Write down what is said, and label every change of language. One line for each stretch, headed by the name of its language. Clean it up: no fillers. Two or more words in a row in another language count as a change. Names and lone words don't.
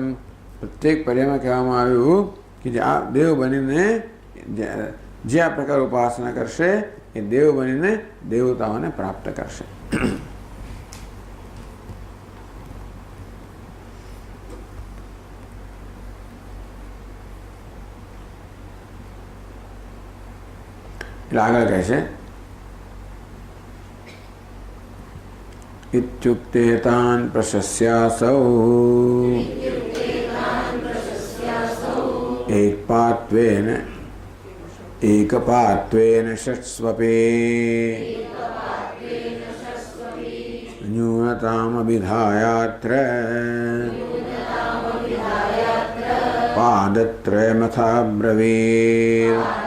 Gujarati: પ્રત્યેક પર્યાયમાં કહેવામાં આવ્યું કે જે આ દેવ બનીને જે આ પ્રકાર ઉપાસના કરશે એ દેવ બનીને દેવતાઓને પ્રાપ્ત કરશે. એટલે આગળ કહે છે
Sanskrit: इत्युक्ते तान् प्रशस्यासौ एकपात्वेन षट्स्वपे न्यूनतामभिधायात्र पादत्रयमथा ब्रवीत्.